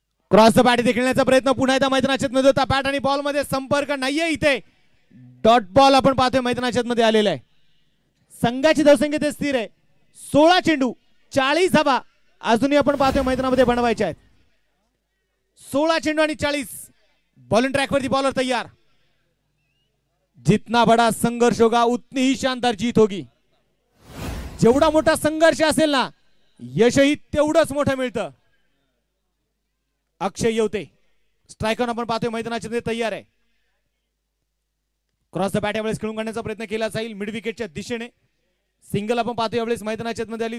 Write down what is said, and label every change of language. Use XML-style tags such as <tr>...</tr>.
<mr>Cross the bat इथे खेळण्याचा प्रयत्न पुन्हा एकदा मैदानाच्या मध्ये होता. बॅट आणि बॉल मध्ये संपर्क नाहीये इथे. डॉट बॉल आपण पाहतोय मैदानाच्या मध्ये आलेला आहे. संघाची धावसंख्या ते स्थिर आहे. 16 चेंडू 40 धावा अजूनही आपण पाहतोय मैदानामध्ये बनवायच्या आहेत. 16 चेंडू आणि 40. बॉलिंग ट्रॅक वरती बॉलर तयार.</mr> <hi>जितना बडा संघर्ष होगा उतनी ही शानदार जीत होगी.</hi> <mr>जेवढा मोठा संघर्ष असेल ना यशही तेवढंच मोठं मिळतं. अक्षय येवते स्ट्रायकर आपण पाहतोय मैदानाच्या मध्ये तयार आहे. क्रॉस द बॅट यावेळेस खेळून काढण्याचा प्रयत्न केला जाईल मिड विकेटच्या दिशेने. सिंगल आपण पाहतोय यावेळेस मैदानाच्या मध्ये आली.</mr>